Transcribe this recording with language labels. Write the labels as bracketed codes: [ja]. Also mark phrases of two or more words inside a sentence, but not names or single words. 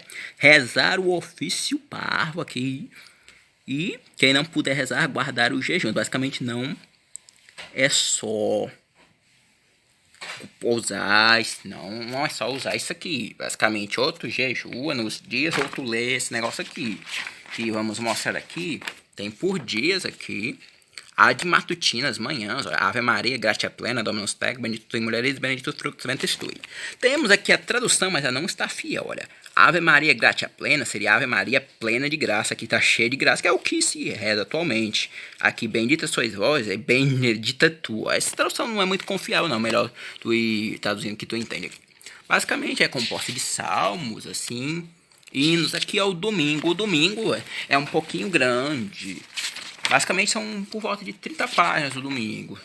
[pt] Rezar o ofício parvo aqui. E quem não puder rezar, guardar o jejum. Basicamente não é só usar, não é só usar isso aqui. Basicamente, outro jejua nos dias, outro lê esse negócio aqui. Que vamos mostrar aqui. Tem por dias aqui. [la] Ad matutinas, manhãs, Ave Maria, gratia plena, Dominus tecum, bendito tu in mulheres, benedito fructus ventris tui. [pt] Temos aqui a tradução, mas ela não está fiel, olha. [la] Ave Maria, gratia plena, [pt] seria Ave Maria plena de graça, aqui está cheia de graça, que é o que se reza atualmente. Aqui, bendita sois vós, bendita tu. Essa tradução não é muito confiável, não, melhor tu ir traduzindo que tu entende aqui. Basicamente, é composta de salmos, assim, hinos. Aqui é o domingo. O domingo é um pouquinho grande. Basicamente são por volta de 30 páginas do domingo.